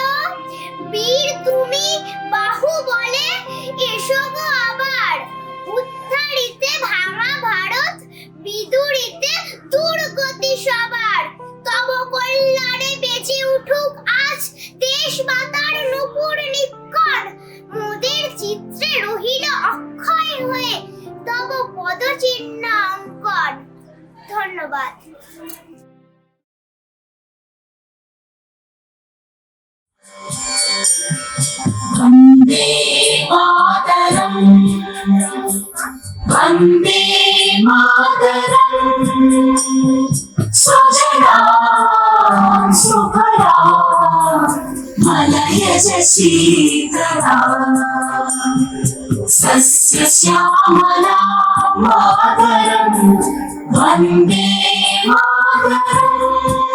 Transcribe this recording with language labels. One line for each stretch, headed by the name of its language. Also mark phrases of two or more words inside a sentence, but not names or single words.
Bangla: বীর তুমি বাহু বলে এসো গো আবার, উদ্ধারিতে ভাঙা ভারত বিদুরিতে দুর্গতি সবার। তব কল্যাণে বেঁচে উঠুক আজ দেশ মাতার নুপুর নিক্ষণ, মোদের চিত্রে রহিল অক্ষয় হয়ে তব পদচিহ্ন অঙ্কন। ধন্যবাদ।
Sanskrit: वन्दे मातरम्, वन्दे मातरम्, सुजलां सुफलां मलयज शीतलां, सस्यश्यामलां मातरम्, वन्दे मातरम्।